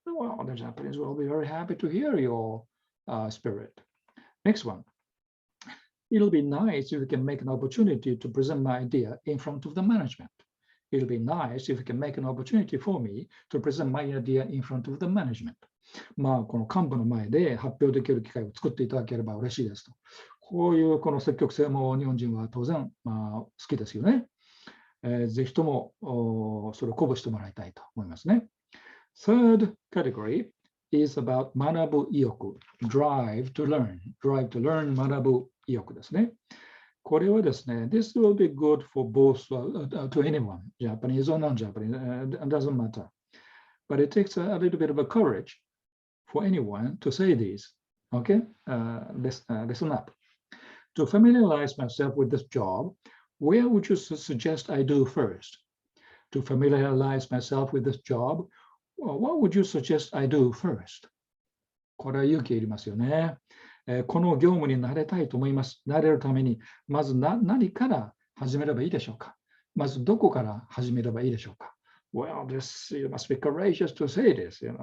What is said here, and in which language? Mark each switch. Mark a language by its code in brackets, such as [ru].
[en] Well, the Japanese will be very happy to hear your spirit. Next one. It'll be nice if we can make an opportunity to present my idea in front of the management. It'll be nice if we can make an opportunity for me to present my idea in front of the management. [ja] この幹部の前で発表できる機会を作っていただければ嬉しいですと。こういうこの積極性も日本人は当然好きですよね。ぜひともそれを鼓舞してもらいたいと思いますね。 [en] Third category is about 学ぶ意欲、drive to learn [ja] 学ぶ意欲ですね。これはですね、 [en] this will be good for both to anyone, Japanese or non-Japanese, it doesn't matter. But it takes a little bit of a courage for anyone to say this. Okay, listen up. To familiarize myself with this job, where would you suggest I do first? To familiarize myself with this job, what would you suggest I do first? [ja] これは勇気いりますよね。この業務に慣れたいと思います。慣れるために、まず何から始めればいいでしょうか。まずどこから始めればいいでしょうか。 [en] Well, you must be courageous to say this,